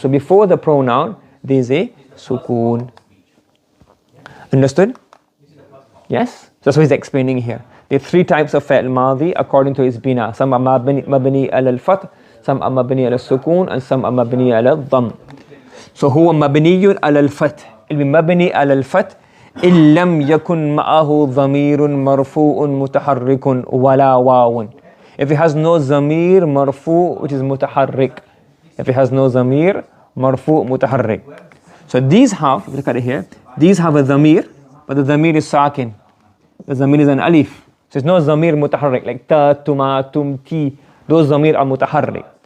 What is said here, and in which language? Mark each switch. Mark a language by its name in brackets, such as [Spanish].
[English] So before the pronoun, there is a sukoon. Understood? Yes? That's what he's explaining here. There are three types of fa'il madhi according to his bina. Some are mabni ala al-fath, some are mabni ala sukoon, and some are mabni ala dham. So huwa mabniyun ala al-fath. It will be mabni ala al-fath [Arabic] إن لم يكن معه ضمير مرفوع متحرك ولا واو. [English] If it has no zamir marfu, which is mutaharrik. If it has no zamir marfu mutaharrik. So these have, look at it here, these have a zamir, but the zamir is sakin. The zamir is an alif. So there's no zamir mutaharrik, like ta, tuma, tum, ti. Those zamir are mutaharrik.